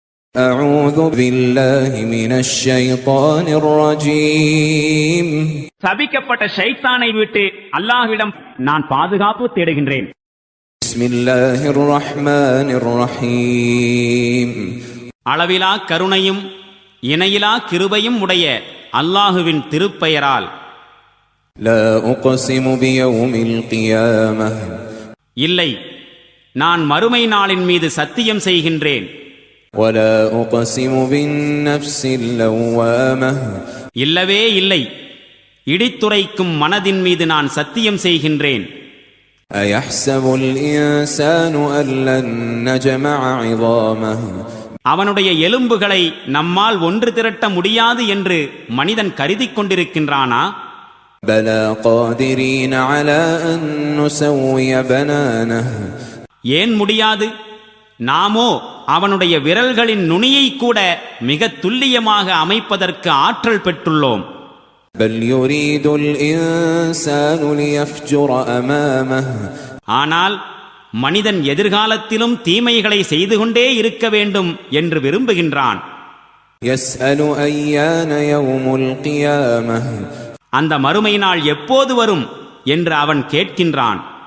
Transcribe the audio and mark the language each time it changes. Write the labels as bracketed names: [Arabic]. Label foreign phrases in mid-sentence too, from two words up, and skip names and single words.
[Arabic] أعوذ بالله من الشيطان الرجيم [Tamil] சபிக்கப்பட்ட ஷைத்தானை விட்டு அல்லாஹ்விடம் நான் பாதுகாப்பு தேடுகின்றேன். [Arabic] بسم الله الرحمن الرحيم [Tamil] அளவிலா கருணையும் இணையிலா கிருபையும் உடைய அல்லாஹுவின் திருப்பெயரால். [Arabic] لا أقسم بيوم القيامة [Tamil] இல்லை, நான் மறுமை நாளின் மீது சத்தியம் செய்கின்றேன். [Arabic] ولا أقسم بالنفس اللوامة [Tamil] இல்லவே இல்லை, இடித்துரைக்கும் மனதின் மீது நான் சத்தியம் செய்கின்றேன். [Arabic] أيحسب الإنسان أن لن نجمع عظامه [Tamil] அவனுடைய எலும்புகளை நம்மால் ஒன்று திரட்ட முடியாது என்று மனிதன் கருதி கொண்டிருக்கின்றானா? [Arabic] بلى قادرين على أن نسوي بنانه [Tamil] ஏன் முடியாது? நாமோ அவனுடைய விரல்களின் நுனியை கூட மிக துல்லியமாக அமைப்பதற்கு ஆற்றல் பெற்றுள்ளோம். [Arabic] بل يريد الإنسان ليفجر أمامه [Tamil] ஆனால் மனிதன் எதிர்காலத்திலும் தீமைகளை செய்து கொண்டே இருக்க வேண்டும் என்று விரும்புகின்றான். [Arabic] يسأل أيان يوم القيامة [Tamil] அந்த மறுமை நாள் எப்போது வரும் என்று அவன் கேட்கின்றான்.